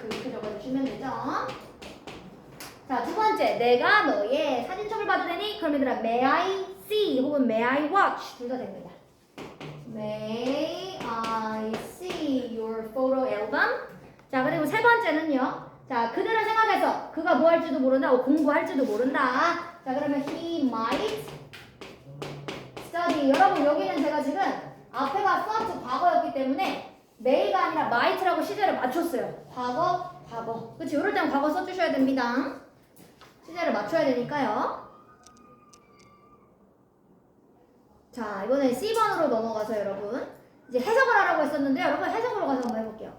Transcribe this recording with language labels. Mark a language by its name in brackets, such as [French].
[Korean] 이렇게 적어주시면 되죠. 자, 두 번째. 내가 너의 사진첩을 봐도 되니? 그럼 얘들아, [English] may I see [Korean] 혹은 [English] may I watch. [Korean] 둘 다 됩니다. [English] May I see your photo album? [Korean] 자, 그리고 세 번째는요. 자, 그들을 생각해서 그가 뭐 할지도 모른다. 공부할지도 모른다. 자, 그러면 [English] he might study. [Korean] 여러분, 여기는 제가 지금 앞에가 수학적 과거였기 때문에 may가 아니라 might라고 시제를 맞췄어요. 과거. 그치? 이럴 땐 과거 써주셔야 됩니다. 시제를 맞춰야 되니까요. 자, 이번엔 C번으로 넘어가서 여러분 이제 해석을 하라고 했었는데 여러분 해석으로 가서 한번 해볼게요.